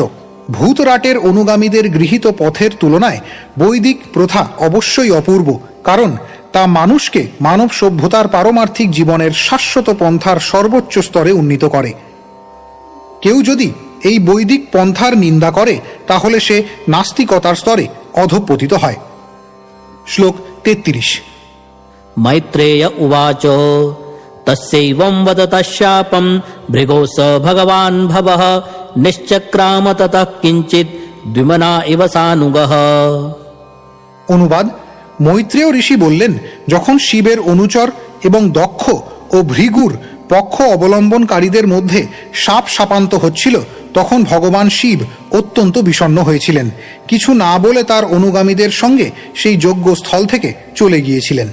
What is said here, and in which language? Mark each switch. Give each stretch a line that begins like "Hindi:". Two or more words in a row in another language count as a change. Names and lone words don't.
Bangla: ভূতরাটের অনুগামীদের গৃহীত পথের তুলনায় বৈদিক প্রথা অবশ্যই অপূর্ব, কারণ তা মানুষকে মানব সভ্যতার পারমার্থিক জীবনের শাশ্বত পন্থার সর্বোচ্চ স্তরে উন্নীত করে। কেউ যদি এই বৈদিক পন্থার নিন্দা করে তাহলে সে নাস্তিকতার স্তরে অধঃপতিত হয়। শ্লোক 33।
Sanskrit: मैत्रेय उवाच तस्यैवं वदतः शापं भृगो स भगवान् भवः निश्चक्राम ततः किञ्चित् द्विमना इव सानुगः।
Bangla: অনুবাদ: মৈত্রেয় ঋষি বললেন, যখন শিবের অনুচর এবং দক্ষ ও ভৃগুর পক্ষ অবলম্বনকারীদের মধ্যে সাপ সাপান্ত হচ্ছিল, তখন ভগবান শিব অত্যন্ত বিষণ্ণ হয়েছিলেন। কিছু না বলে তার অনুগামীদের সঙ্গে সেই যজ্ঞস্থল থেকে চলে গিয়েছিলেন।